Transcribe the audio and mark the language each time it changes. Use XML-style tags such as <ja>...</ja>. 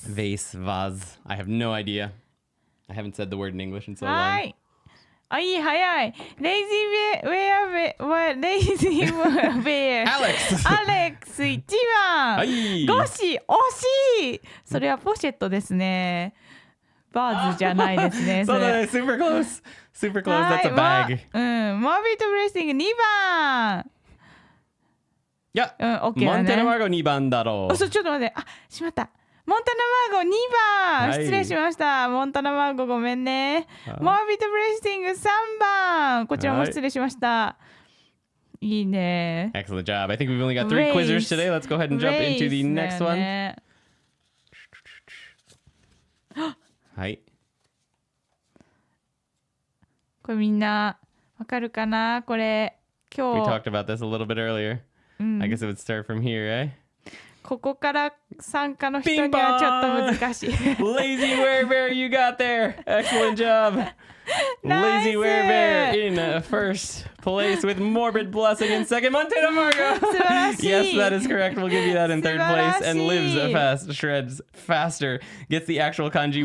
<en>Vase, vase. I have no idea. I haven't said the word in English in so long.</en> <ja>あ、いい、早い。レイジーウェアレイジーウェア。アレックスアレックス1番。はい。ゴシ、惜しい。それはポシェットですね。バーズじゃないですね。そうだね。</ja> <en>Super close. Super close. That's a bag.</en> <ja>モービットブレッシング2番。いや、 OK モンテナだね。マーゴ2番だろう。ちょっと待って。あ、しまった。モンタナマーゴ2番、はい失礼しました。モンタナマーゴごめんね。モービットブレッシング3番。こちらも失礼しました。いいね。</ja> <en>Excellent job. I think we've only got 3 quizzers today. Let's go ahead and jump into the next one.</en> <ja>はい。これみんなわかるかなこれ今</ja> <en>We</en> <ja>日。</ja> <en>talked about this a little bit earlier. I guess it would start from here, eh?</en> <ja>ここから参加の人にはちょっと難しい。</ja> <en>Lazy Werebear, you got there. Excellent job. Lazy Werebear in first place with Morbid Blessing in second. Montana Margo.</en> <ja>素晴らしい。</ja> <en>Yes, that is correct. We'll give you that in third place. And lives fast, shreds faster, gets the actual kanji.</en>